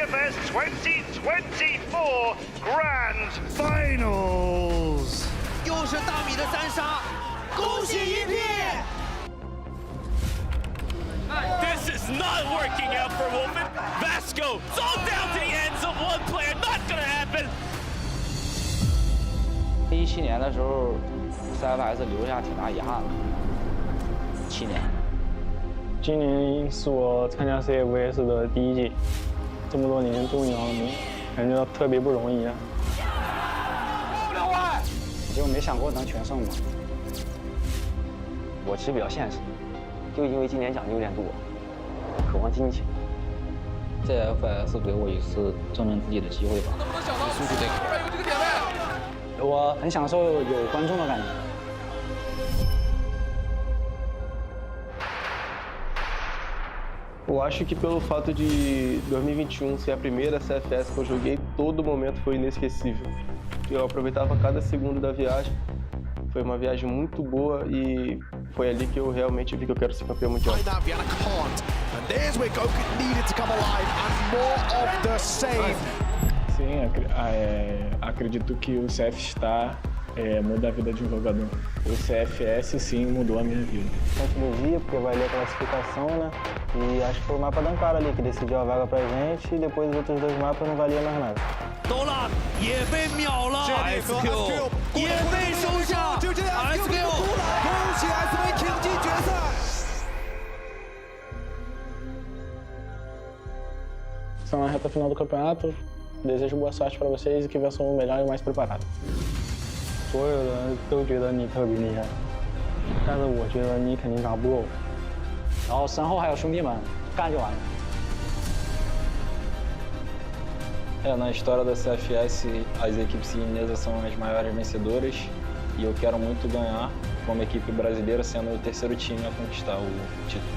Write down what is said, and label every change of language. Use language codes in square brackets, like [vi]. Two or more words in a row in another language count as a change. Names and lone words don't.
[en] CFS 2024 Grand Finals. [zh] 又是大米的三杀，恭喜一片！ [en] This is not working out for Wolfen. Vasco, it's all down to the ends of one player. Not gonna happen. [zh] 17 年的时候 ，CFS 留下挺大遗憾的。7年。今年是我参加 CFS 的第1届，这么多年终于熬没，感觉到特别不容易啊。就没想过能全胜嘛。我其实比较现实。 就因为今年奖金有点多，渴望金钱。CFS 给我一次证明自己的机会吧。能不能想到后边有这个点位？我很享受有观众的感觉。 [pt] Eu acho que pelo fato de 2021 ser a primeira CFS que eu joguei, todo momento foi inesquecível. Eu aproveitava cada segundo da viagem. Foi uma viagem muito boa e foi ali que eu realmente vi que eu quero ser campeão mundial. [en] And there's where Goku needed to come alive and more of the same. [pt] Sim, acredito que o CF muda a vida de um jogador. O CFS sim mudou a minha vida. Dia, porque vai ler a classificação, né? E acho que foi o mapa da Ankara ali que decidiu a vaga pra gente e depois os outros dois mapas não valiam mais nada. [zh] 都了，也被秒了 ，SQ 也被收下 ，SQ 恭喜 SV 挺进决赛。 [pt] Estão na reta final do campeonato. Desejo boa sorte para vocês e que vençam o melhor e o mais preparado. [zh] 所有人都觉得你特别厉害，但是我觉得你肯定打不过我。然后身后还有兄弟们，干就完了。 [pt] Na história da CFS, as equipes chinesas são as maiores vencedoras e eu quero muito ganhar como equipe brasileira, sendo o terceiro time a conquistar o título.